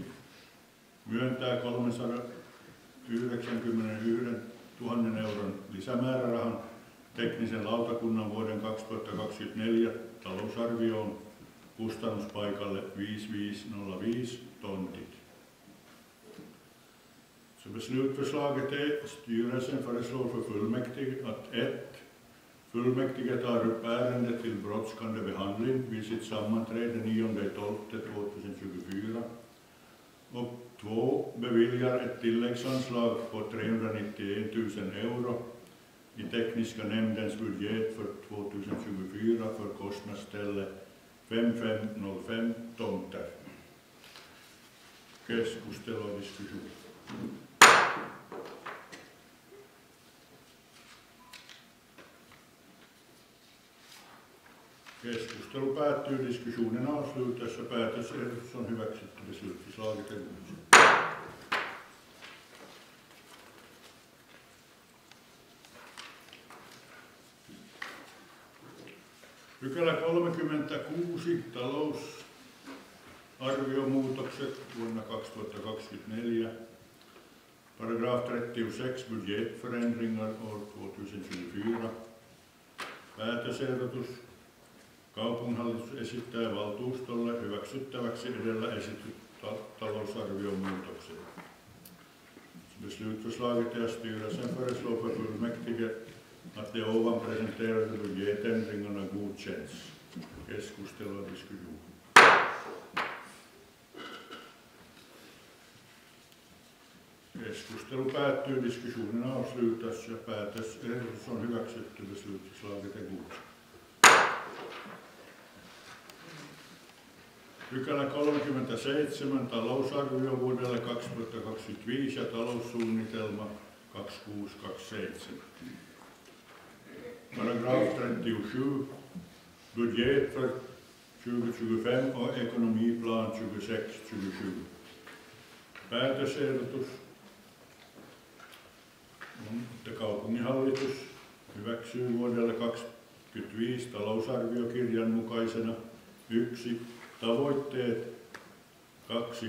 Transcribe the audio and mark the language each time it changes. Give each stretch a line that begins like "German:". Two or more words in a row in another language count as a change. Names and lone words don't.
Finnish: Myöntää 391 000 euron lisämäärärahan teknisen lautakunnan vuoden 2024 talousarvioon kustannuspaikalle 5505 tontit.
Swedish: Så beslutförslaget är styrelsen föreslår för fullmäktige att 1. Fullmäktige tar upp ärendet till brådskande behandling vid sitt sammanträde 9.12.2024 och 2. Beviljar ett tilläggsanslag på 391 000 euro i tekniska nämndens budget för 2024 för kostnadsställe 5505 tomter. Keskustelu och diskussion.
Finnish: Keskustelu päättyy,
Swedish: diskussionen avslutas
Finnish: ja päätösehdotus on hyväksytty.
Swedish: Beslutsförslaget är godkänt.
Finnish: Pykälä 36. Talousarviomuutokset vuonna 2024.
Swedish: Paragraf 36. Budgetförändringar år 2024.
Finnish: Päätösehdotus. Kaupunginhallitus esittää valtuustolle hyväksyttäväksi edellä esityt talousarviomuutokset.
Swedish: Beslutförslaget är att styrelsen föreslår för fullmäktige att de ovan presenterade budgetändringarna godkänns. Keskustelu och diskussion.
Finnish: Keskustelu päättyy,
Swedish: diskussionen avslutas
Finnish: ja päätösehdotus on hyväksytty.
Swedish: Beslutförslaget är godkänt.
Finnish: Pykälä 37. Talousarvio vuodelle 2025 ja taloussuunnitelma 2627.
Swedish: Paragraf 37. Budget för 2025 och ekonomiplan 2627.
Finnish: Päätösehdotus on, että kaupunginhallitus hyväksyy vuodelle 2025 talousarviokirjan mukaisena 1. Tavoitteet, 2.